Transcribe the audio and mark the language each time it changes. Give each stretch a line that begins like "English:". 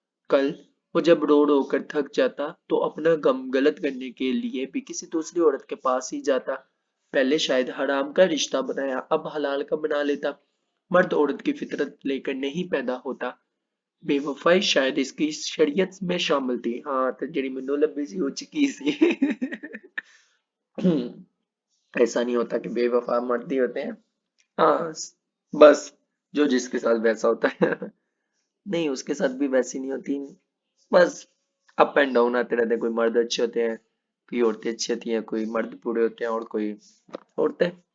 Hindi: कल वो जब रो रो कर थक जाता तो अपना गम गलत करने के लिए भी किसी दूसरी औरत के पास ही जाता। पहले शायद हराम का रिश्ता बनाया, अब हलाल का बना लेता। मर्द औरत की फितरत लेकर नहीं पैदा होता। बेवफाई शायद इसकी शरीयत में शामिल थी। हाँ तो
Punjabi: ਜਿਹੜੀ ਮੈਨੂੰ ਲੱਭੀ ਸੀ ਉਹ ਚ ਕੀ ਸੀ।
Hindi: ऐसा नहीं होता कि बेवफा मर्द ही होते हैं। हाँ बस जो जिसके साथ वैसा होता है। नहीं उसके साथ भी वैसी नहीं होती। बस अप एंड डाउन आते रहते हैं, कोई मर्द अच्छे होते हैं, कोई औरतें अच्छी होती हैं, कोई मर्द बुरे होते हैं और कोई औरतें।